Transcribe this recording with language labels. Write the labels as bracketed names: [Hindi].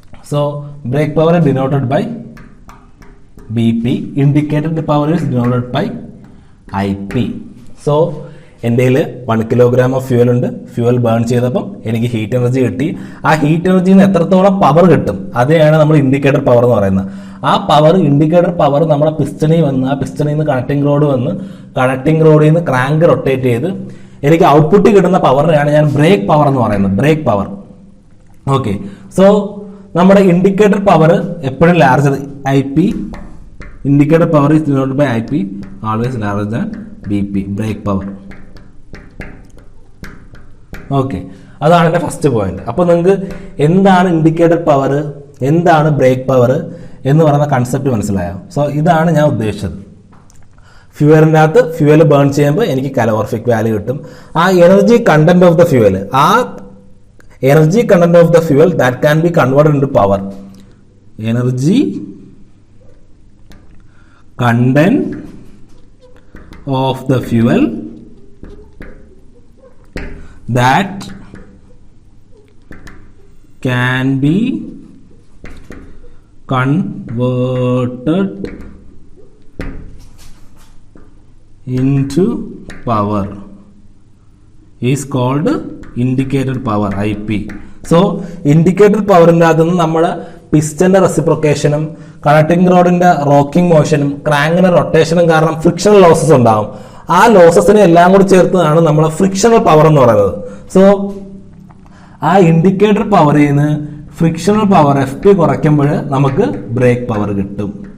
[English] So brake power is denoted by BP, indicated power is denoted by IP. [Malayalam] So എൻ്റെ കയ്യിൽ 1 kilogram of fuel ഉണ്ട്. Fuel burn ചെയ്തപ്പം എനിക്ക് heat energy കിട്ടി. ആ ഹീറ്റ് എനർജിയിൽ നിന്ന് എത്രത്തോളം പവർ കിട്ടും അതിനെയാണ് നമ്മൾ ഇൻഡിക്കേറ്റർ പവർ എന്ന് പറയുന്നത്. ആ പവർ ഇൻഡിക്കേറ്റർ പവർ നമ്മുടെ പിസ്റ്റണിൽ വന്ന് ആ പിസ്റ്റണിൽ നിന്ന് കണക്ടിംഗ് റോഡ് വന്ന് കണക്ടിംഗ് റോഡിൽ നിന്ന് ക്രാങ്ക് റൊട്ടേറ്റ് ചെയ്ത് എനിക്ക് ഔട്ട്പുട്ട് കിട്ടുന്ന പവറിനെയാണ് ഞാൻ ബ്രേക്ക് പവർ എന്ന് പറയുന്നത്. Break power. ഓക്കെ, സോ നമ്മുടെ ഇൻഡിക്കേറ്റർ പവർ എപ്പോഴും larger IP. [English] Indicator power is denoted by IP, always larger than BP, brake power. [Malayalam] Okay, അതാണ് എൻ്റെ ഫസ്റ്റ് പോയിന്റ്. അപ്പോൾ നിങ്ങൾക്ക് എന്താണ് ഇൻഡിക്കേറ്റർ പവർ, എന്താണ് ബ്രേക്ക് പവർ എന്ന് പറയുന്ന കൺസെപ്റ്റ് മനസ്സിലായോ? സോ ഇതാണ് ഞാൻ ഉദ്ദേശിച്ചത്. ഫ്യൂവലിൻ്റെ അകത്ത് ഫ്യൂവൽ ബേൺ ചെയ്യുമ്പോൾ എനിക്ക് കലോറിഫിക് വാല്യൂ കിട്ടും. [English] ആ energy content of the fuel, ആ energy content of the fuel that can be converted into power. Energy content of the fuel that can be converted into power is called indicated power, IP. [Malayalam] So indicator പവറിൻ്റെ അകത്തുനിന്ന് നമ്മുടെ പിസ്റ്റന്റെ റെസിപ്രോക്കേഷനും connecting റോഡിന്റെ rocking മോഷനും ക്രാങ്കിന്റെ റൊട്ടേഷനും കാരണം frictional losses ഉണ്ടാവും. ആ ലോസസിനെ എല്ലാം കൂടി ചേർത്തതാണ് നമ്മളെ frictional power എന്ന് പറയുന്നത്. സോ ആ ഇൻഡിക്കേറ്റർ പവറിൽ നിന്ന് ഫ്രിക്ഷണൽ പവർ FP കുറയ്ക്കുമ്പോൾ നമുക്ക് ബ്രേക്ക് പവർ കിട്ടും.